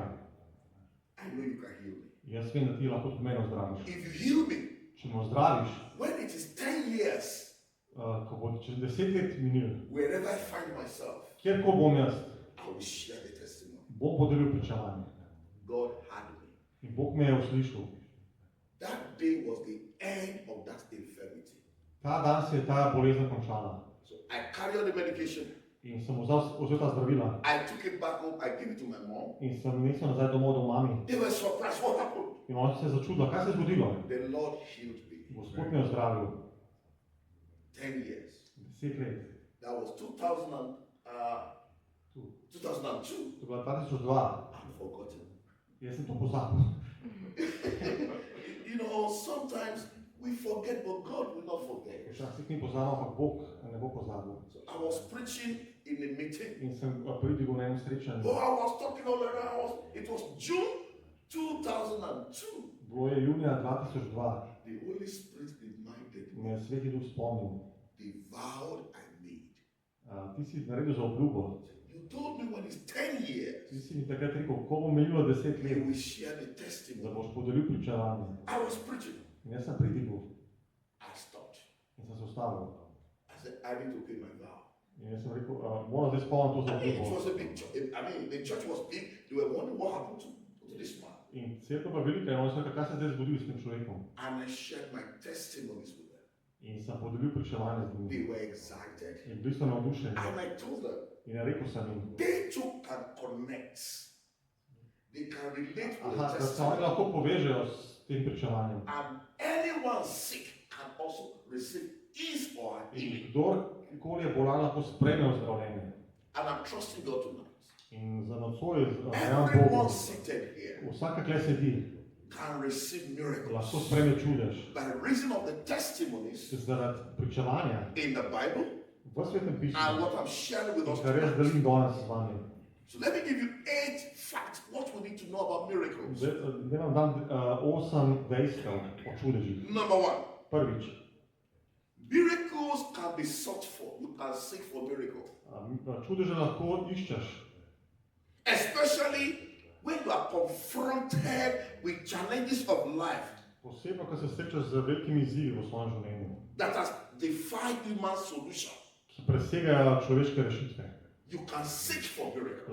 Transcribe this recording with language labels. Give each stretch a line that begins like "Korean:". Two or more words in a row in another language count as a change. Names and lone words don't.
English: I know you can heal me.
Slovenian: Jaz vem, da ti lahko tudi mene zdraviš.
English: If you heal me.
Slovenian: Če me zdraviš.
English: When it is 10 years.
Slovenian: Ko bo čez 10 let minil.
English: Wherever I find myself.
Slovenian: Kjerkoli bom jaz.
English: I will share the testimony.
Slovenian: Bom podelil pričevanje.
English: God had me.
Slovenian: In Bog me je uslišal.
English: That day was the end of that infirmity.
Slovenian: Ta dan se je ta bolezen končala.
English: So I carried the medication.
Slovenian: In sem vzel ta zdravila.
English: I took it back home. I gave it to my mom.
Slovenian: In sem nesel nazaj domov do mami.
English: They were surprised. What happened?
Slovenian: In ona se je začudila, kaj se je zgodilo.
English: The Lord healed me.
Slovenian: Gospod me je zdravil.
English: 10 years.
Slovenian: 10 let.
English: That was 2002.
Slovenian: To je bila 2002.
English: I'm forgotten.
Slovenian: Jaz sem to pozabil.
English: You know, sometimes we forget, but God will not forget.
Slovenian: Včasih mi pozabimo, ampak Bog ne bo pozabil.
English: So I was preaching in a meeting.
Slovenian: In sem pridigal na enem srečanju.
English: Oh, I was talking all around. It was June 2002.
Slovenian: Bilo je junija 2002.
English: The Holy Spirit reminded me.
Slovenian: Me je Sveti Duh spomnil.
English: the vow I made.
Slovenian: Ti si naredil za obljubo.
English: You told me when it's 10 years,
Slovenian: Ti si mi takrat rekel, ko bo minilo 10
English: you
Slovenian: let,
English: will share the
Slovenian: da
English: testimony.
Slovenian: boš podelil pričevanje.
English: I was preaching.
Slovenian: In jaz sem pridigal
English: I stopped.
Slovenian: in sem se ustavil.
English: I said, I need to pay my vow.
Slovenian: In jaz sem rekel, moram zdaj spomniti to za
English: It
Slovenian: obljubo.
English: was a big church. The church was big. They were wondering what happened to this man.
Slovenian: In cerkev pa velika, in oni so rekli, kaj se zdaj zgodilo s tem človekom.
English: And I shared my testimonies with them.
Slovenian: In sem podelil pričevanje z njimi.
English: They were excited.
Slovenian: In bili so navdušeni.
English: And I told them,
Slovenian: In rekel sem jim,
English: they too can connect. They can relate with the
Slovenian: da se oni
English: testimony.
Slovenian: lahko povežejo s tem pričevanjem.
English: And anyone sick can also receive his or her
Slovenian: In
English: healing.
Slovenian: kdorkoli je bolan, lahko sprejme ozdravljenje.
English: And I'm trusting God tonight.
Slovenian: In za nocoj verjamem
English: Everyone
Slovenian: Bogu.
English: seated here
Slovenian: Vsaka kle sedi,
English: can receive
Slovenian: lahko
English: miracles
Slovenian: sprejme čudež.
English: by reason of the testimonies
Slovenian: Zaradi pričevanja
English: in the Bible
Slovenian: v Svetem
English: and
Slovenian: pismu,
English: what I'm sharing with us
Slovenian: kar jaz
English: tonight.
Slovenian: delim danes z vami.
English: So let me give you 8 facts what we need to know about miracles.
Slovenian: Zdaj vam dam 8 dejstev o čudežih.
English: Number 1,
Slovenian: Prvič,
English: miracles can be sought for. You can seek for miracles.
Slovenian: čudeže lahko iščeš,
English: Especially when you are confronted with challenges of life
Slovenian: posebno, ko se srečaš z velikimi izzivi v svojem življenju,
English: that has defied human solution.
Slovenian: ki presegajo človeške rešitve.
English: You can seek for miracles.